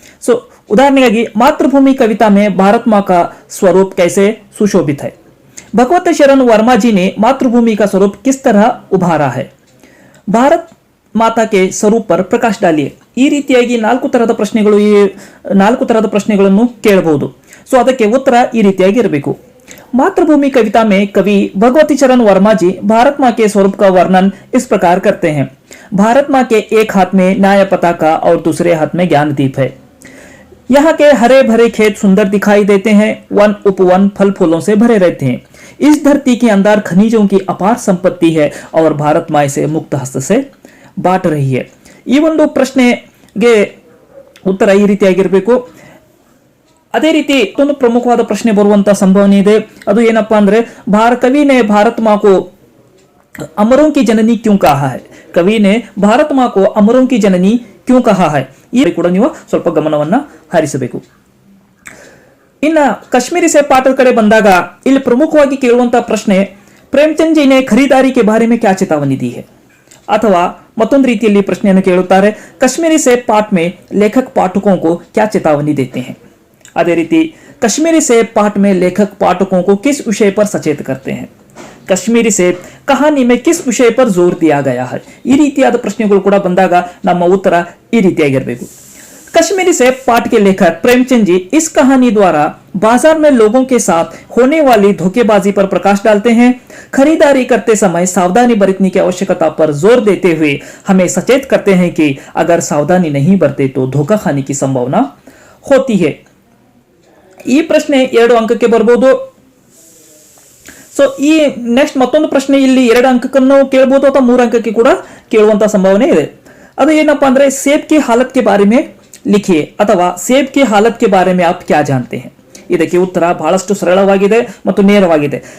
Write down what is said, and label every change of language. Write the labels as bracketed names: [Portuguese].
[Kannada] So ಉದಾಹರಣೆಗಾಗಿ [Hindi] ಮಾತೃಭೂಮಿ ಕವಿತಾ में भारत माँ का स्वरूप कैसे सुशोभित है. भगवत शरण वर्मा जी ने मातृभूमि का स्वरूप किस तरह उभारा है. ಭಾರತ್ ಮಾತಾ ಕೆ ಸ್ವರೂಪ್ ಪರ್ ಪ್ರಕಾಶ್ ಡಾಲಿಯೆ. [Kannada] ಈ ರೀತಿಯಾಗಿ 4 ತರಹದ ಪ್ರಶ್ನೆಗಳು, ಈ 4 ತರಹದ ಪ್ರಶ್ನೆಗಳನ್ನು ಕೇಳಬಹುದು. ಸೊ ಅದಕ್ಕೆ ಉತ್ತರ ಈ ರೀತಿಯಾಗಿ ಇರಬೇಕು. [Hindi] मातृभूमि कविता में कवि भगवती चरण वर्मा जी भारत माँ के स्वरूप का वर्णन इस प्रकार करते हैं. भारत माँ के एक हाथ में न्याय पताका और दूसरे हाथ में ज्ञान दीप है. यहाँ के हरे भरे खेत सुंदर दिखाई देते हैं. वन उपवन फल फूलों से भरे रहते हैं. इस धरती के अंदर खनिजों की अपार संपत्ति है और भारत माँ इसे मुक्त हस्त से बांट रही है. [Kannada] ಈ ಒಂದು ಪ್ರಶ್ನೆಗೆ ಉತ್ತರ ಈ ರೀತಿಯಾಗಿರಬೇಕು. ಅದೇ ರೀತಿ ಒಂದು ಪ್ರಮುಖವಾದ ಪ್ರಶ್ನೆ ಬರುವಂತಹ ಸಂಭಾವನೆ ಇದೆ. ಅದು ಏನಪ್ಪಾ ಅಂದ್ರೆ, [Hindi] ಕವಿ ನೆ ಭಾರತ್ ಮಾ ಕೋ ಅಮರೋं की जननी क्यों कहा है. ಕವಿ ನೆ ಭಾರತ್ ಮಾ ಕೋ ಅಮರೋं की जननी क्यों कहा है. [Kannada] ಈ ಕೂಡ ನೀವು ಸ್ವಲ್ಪ ಗಮನವನ್ನ ಹರಿಸಬೇಕು. ಇನ್ನ ಕಾಶ್ಮೀರಿ ಸೇಬ್ ಪಾಠದ ಕಡೆ ಬಂದಾಗ ಇಲ್ಲಿ ಪ್ರಮುಖವಾಗಿ ಕೇಳುವಂತಹ ಪ್ರಶ್ನೆ, [Hindi] ಪ್ರೇಮಚಂದ್ ಜಿ ನೆ ಖರೀದಾರಿ ಕೆ ಬಾರೆ में क्या चेतावनी दी है. [Kannada] ಅಥವಾ ಮತ್ತೊಂದು ರೀತಿಯಲ್ಲಿ ಪ್ರಶ್ನೆಯನ್ನು ಕೇಳುತ್ತಾರೆ, [Hindi] ಕಾಶ್ಮೀರಿ ಸೇಬ್ ಪಾಠ में लेखक पाठकों को क्या चेतावनी देते हैं. [Kannada] ಅದೇ ರೀತಿ [Hindi] कश्मीरी सेब पाठ में लेखक पाठकों को किस विषय पर सचेत करते हैं. कश्मीरी सेब कहानी में किस विषय पर जोर दिया गया है. [Kannada] ಈ ರೀತಿಯಾದ ಪ್ರಶ್ನೆಗಳು ಕೂಡ ಬಂದಾಗ ನಮ್ಮ ಉತ್ತರ ಈ ರೀತಿಯಾಗಿರಬೇಕು. [Hindi] कश्मीरी सेब पाठ के लेखक प्रेमचंद जी इस कहानी द्वारा बाजार में लोगों के साथ होने वाली धोखेबाजी पर प्रकाश डालते हैं. खरीदारी करते समय सावधानी बरतने की आवश्यकता पर जोर देते हुए हमें सचेत करते हैं कि अगर सावधानी नहीं बरते तो धोखा खाने की संभावना होती है. [Kannada] ಈ ಪ್ರಶ್ನೆ 2 ಅಂಕಕ್ಕೆ ಬರಬಹುದು. ಸೊ ಈ ನೆಕ್ಸ್ಟ್ ಮತ್ತೊಂದು ಪ್ರಶ್ನೆ ಇಲ್ಲಿ 2 ಅಂಕಕ್ಕನ್ನು ಕೇಳಬಹುದು ಅಥವಾ 3 ಅಂಕಕ್ಕೆ ಕೂಡ ಕೇಳುವಂತ ಸಂಭಾವನೆ ಇದೆ. ಅದು ಏನಪ್ಪಾ ಅಂದ್ರೆ, [Hindi] ಸೇಬ್ की हालत के बारे में लिखिए [Kannada] ಅಥವಾ [Hindi] ಸೇಬ್ की हालत के बारे में आप क्या जानते हैं. [Kannada] ಇದಕ್ಕೆ ಉತ್ತರ ಬಹಳಷ್ಟು ಸರಳವಾಗಿದೆ ಮತ್ತು ನೇರವಾಗಿದೆ.